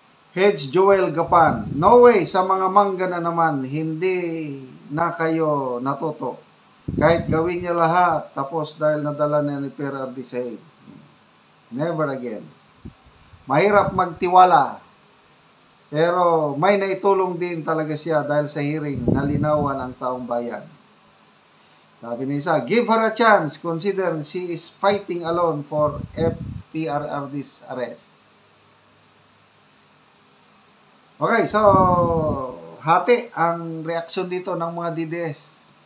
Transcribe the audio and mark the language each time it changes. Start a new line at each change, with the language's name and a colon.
Filipino: Hedge Joel Gapan, no way, sa mga mangga na naman, hindi na kayo natuto. Kahit gawin niya lahat, tapos dahil nadala niya ni PRRD sa head.
English: Never again.
Filipino: Mahirap magtiwala. Pero may naitulong din talaga siya dahil sa hearing, nalinawan ang taong bayan. Sabi ni isa,
English: give her a chance, consider she is fighting alone for FPRRD's arrest.
Filipino: Okay, so hati ang reaksyon dito ng mga DDS.